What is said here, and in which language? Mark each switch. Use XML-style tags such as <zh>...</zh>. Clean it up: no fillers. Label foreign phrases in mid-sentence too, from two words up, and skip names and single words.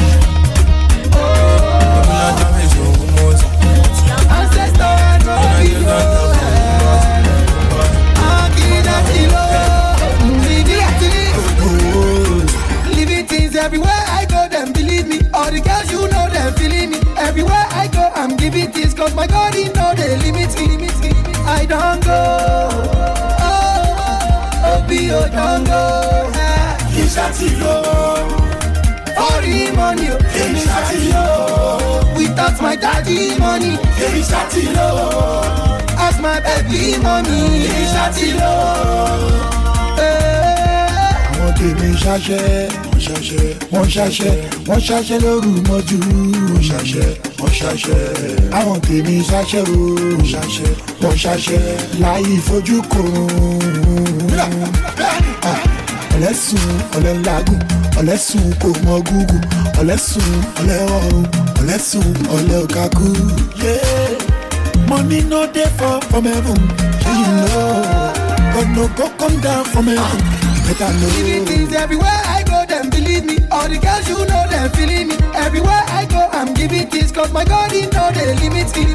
<pcm>living things everywhere I go, them believe me. All the girls you know, them feeling me. Everywhere I go, I'm giving this, cause my God, he know they limit me. I don't go, Obio don't go. For the money, without my daddy money, as my baby mommy.</pcm> <yo>Àwọn tèmi wọ́n ṣaṣẹ́ lóru mọ́jú. Wọ́n ṣaṣẹ́, àwọn tèmi ṣaṣẹ́ o. Wọ́n ṣaṣẹ́ láyé fojú kòrò. Ọ̀lẹ́sùn ọ̀lẹ́lágùn, ọ̀lẹ́sùn kò mọ gúgù, ọ̀lẹ́sùn ọ̀lẹ́ọ̀run, ọ̀lẹ́sùn ọ̀lẹ́ọ̀kákú.</yo> <pcm>Money no dey fall from heaven, shey you know. God no go come down from heaven. Living things everywhere I go, them believe me. All the girls you know, them feeling me. Everywhere I go, I'm giving this, cause my God, he know they limit me.</pcm>